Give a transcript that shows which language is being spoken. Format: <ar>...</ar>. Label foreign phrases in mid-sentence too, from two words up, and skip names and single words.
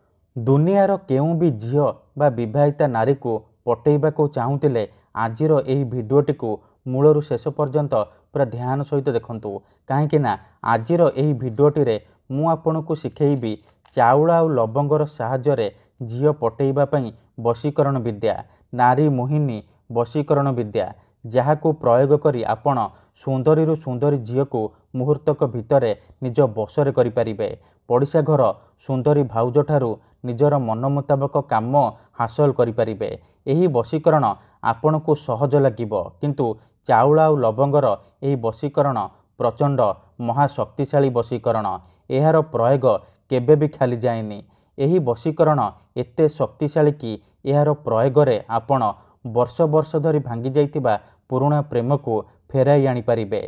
<or>ଦୁନିଆର କେଉଁ ଭି ଝିଅ ବା ବିବାହିତା ନାରୀ କୁ ପଟେଇବାକୁ ଚାହୁଁଥିଲେ ଆଜିର ଏହି ଭିଡିଓଟି କୁ ମୂଳରୁ ଶେଷ ପର୍ଯ୍ୟନ୍ତ ପୂରା ଧ୍ୟାନ ସହିତ ଦେଖନ୍ତୁ କାହିଁକି ନା ଆଜିର ଏହି ଭିଡିଓଟି ରେ ମୁଁ ଆପଣଙ୍କୁ ଶିଖେଇବି ଚାଉଳ ଆଉ ଲବଙ୍ଗର ସାହାଯ୍ୟ ଝିଅ ପଟେଇବା ପାଇଁ ବଶୀକରଣ ବିଦ୍ୟା ନାରୀ ମୋହିନୀ ବଶୀକରଣ ବିଦ୍ୟା ଯାହାକୁ ପ୍ରୟୋଗ କରି ଆପଣ ସୁନ୍ଦରୀ ସୁନ୍ଦରୀ ଝିଅ କୁ ମୁହୂର୍ତ୍ତକ ଭିତରେ ନିଜ ବଶରେ କରି ପାରିବେ। ପଡ଼ିଶା ଘର ସୁନ୍ଦରୀ ଭାଉଜ ଠାରୁ ନିଜର ମନ ମୁତାବକ କାମ ହାସଲ କରି ପାରିବେ। ଏହି ବଶୀକରଣ ଆପଣ କୁ ସହଜ ଲାଗିବ କିନ୍ତୁ ଚାଉଳ ଆଉ ଲବଙ୍ଗର ଏହି ବଶୀକରଣ ପ୍ରଚଣ୍ଡ ମହାଶକ୍ତିଶାଳୀ ବଶୀକରଣ। ଏହାର ପ୍ରୟୋଗ କେବେ ଭି ଖାଲି ଯାଏନି। ଏହି ବଶୀକରଣ ଏତେ ଶକ୍ତିଶାଳୀ କି ଏହାର ପ୍ରୟୋଗ ରେ ଆପଣ ବର୍ଷ ବର୍ଷ ଧରି ଭାଙ୍ଗି ଯାଇଥିବା ପୁରୁଣା ପ୍ରେମ କୁ ଫେରାଇ ଆଣି ପାରିବେ।</or>